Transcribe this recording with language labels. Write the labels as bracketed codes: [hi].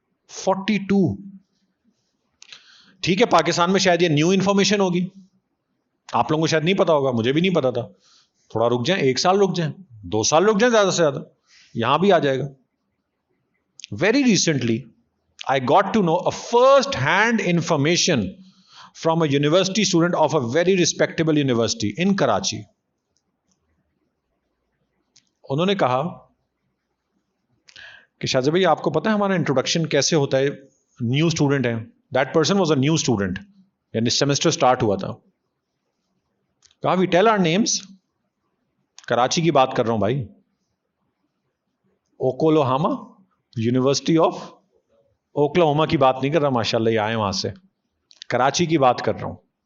[ur] 42. ٹھیک ہے پاکستان میں شاید یہ نیو انفارمیشن ہوگی, آپ لوگوں کو شاید نہیں پتا ہوگا, مجھے بھی نہیں پتا تھا. تھوڑا رک جائیں, 1 سال رک جائیں, 2 سال رک جائیں زیادہ سے زیادہ, یہاں بھی آ جائے گا. [en] Very recently I got to know a first hand information from a university student of a very respectable university in Karachi. [ur] انہوں نے کہا کہ شاہزاد بھائی آپ کو پتا ہے ہمارا انٹروڈکشن کیسے ہوتا ہے, نیو اسٹوڈنٹ ہے. [en] that person was a new student, [ur] یعنی سیمسٹر اسٹارٹ ہوا تھا. کہا [en] we tell our names, [ur] Karachi کی بات کر رہا ہوں بھائی, اوکلاہوما یونیورسٹی آف اوکلاہوما کی بات نہیں کر رہا, ماشاء اللہ یہ آئے وہاں سے, کراچی کی بات کر رہا ہوں.